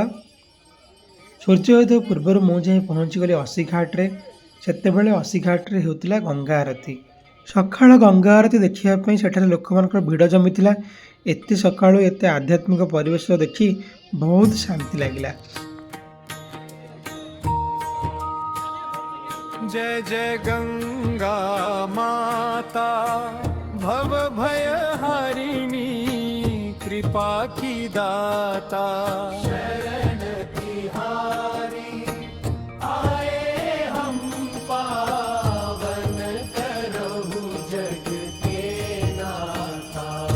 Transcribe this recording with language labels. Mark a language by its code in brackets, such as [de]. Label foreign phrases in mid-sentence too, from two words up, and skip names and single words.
[or] ସୂର୍ଯ୍ୟୋଦୟ ପୂର୍ବରୁ ମୁଁ ଯାଇ ପହଞ୍ଚିଗଲି ଅସିଘାଟରେ। ସେତେବେଳେ ଅସିଘାଟରେ ହେଉଥିଲା ଗଙ୍ଗା ଆରତୀ। ସକାଳ ଗଙ୍ଗା ଆରତୀ ଦେଖିବା ପାଇଁ ସେଠାରେ ଲୋକମାନଙ୍କର ଭିଡ଼ ଜମିଥିଲା। ଏତେ ସକାଳୁ ଏତେ ଆଧ୍ୟାତ୍ମିକ ପରିବେଶ ଦେଖି ବହୁତ ଶାନ୍ତି ଲାଗିଲା। [hi] जय जय गंगा माता भव भय हरिणी कृपा की दाता शरण तिहारी आए हम पावन करहु जग के नाथा